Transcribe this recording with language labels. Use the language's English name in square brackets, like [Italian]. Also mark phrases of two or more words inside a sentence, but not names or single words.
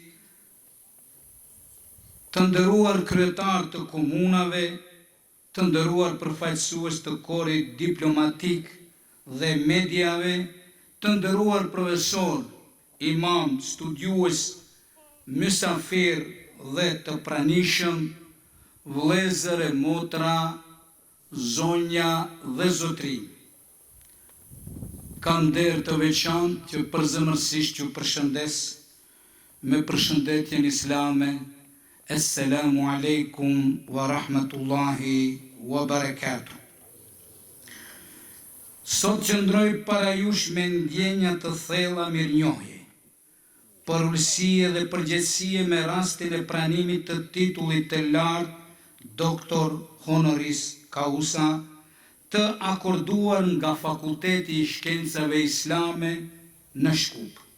[Albanian] të nderuar kryetar të komunave, të nderuar përfaqësues të korit diplomatik dhe mediave, të nderuar profesor, imam, studiues, mysafir dhe të pranishëm, vëllezër e motra, zonja dhe zotrinj. Kam nder të veçantë që përzemërsisht ju përshëndes me përshëndetjen islame. [Arabic] السلام عليكم ورحمة الله وبركاته. [Albanian] Sot qëndroj para jush me ndjenja të thella mirënjohje, për ulësie dhe përgjegjësie me rastin e pranimit të titullit të lartë doktor [Latin] honoris causa [Albanian] të akorduar nga Fakulteti i Shkencave Islame në Shkup.